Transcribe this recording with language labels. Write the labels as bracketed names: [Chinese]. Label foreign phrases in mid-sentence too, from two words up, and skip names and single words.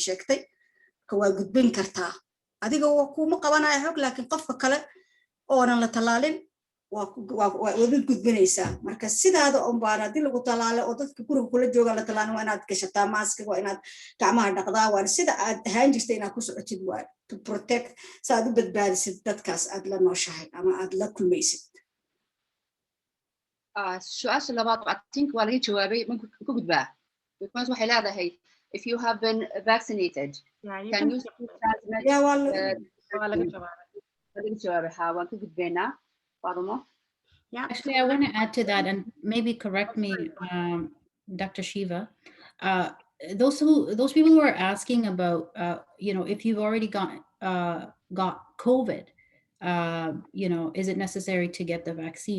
[Somali] sheegtay ka waa gudbin kartaa adiga kuma qabanayo xog laakiin qofka kale oonan la talaalin waa gudbinaysaa marka sidaada oo baan hadii lagu talaalo oo dadka guriga kula jooga la talaalin waa inaad gashataa maaskiga waa inaad gacmaha dhaqdaa waa sida aad ahaan jirtay inaad ku socotid waa [English] to protect [Somali] saad u badbaadisid dadkaas aad la nooshahay ama aad la kulmaysid su'aasha labaad [English] I think [Somali] waa laga jawaabay ma ku gudbaa because waxay leedahay [English] if you have been vaccinated can you transmit [Somali] waa laga jawaabay waan ka gudbaynaa [English] Yeah. Actually, I want to add to that and maybe correct me, Dr. Shiva. Those people who are asking about, if you've already got COVID, is it necessary to get the vaccine?